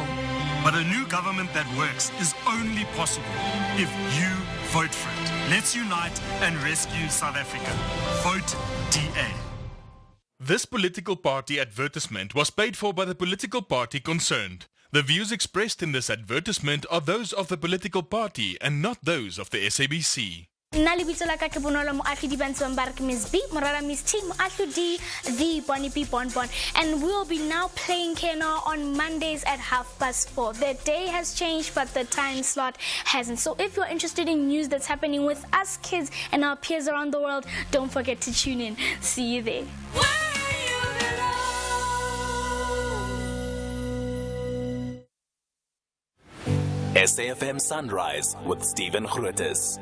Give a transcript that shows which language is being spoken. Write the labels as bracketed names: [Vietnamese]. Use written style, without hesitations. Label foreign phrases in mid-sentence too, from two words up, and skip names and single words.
[English] But a new government that works is only possible if you vote for it. Let's unite and rescue South Africa. Vote DA. This political party advertisement was paid for by the political party concerned. The views expressed in this advertisement are those of the political party and not those of the SABC. [Southern Sotho] Nna lebitso la ka ke Bonolo Moahlodi ba ntse ba re ke Miss B, morara Miss T, Moahlodi, [English] the Bonnie B Bonbon. And we'll be now playing Kena on Mondays at 4:30. The day has changed, but the time slot hasn't. So if you're interested in news that's happening with us kids and our peers around the world, don't forget to tune in. See you there. SAFM Sunrise with Stephen Grootes.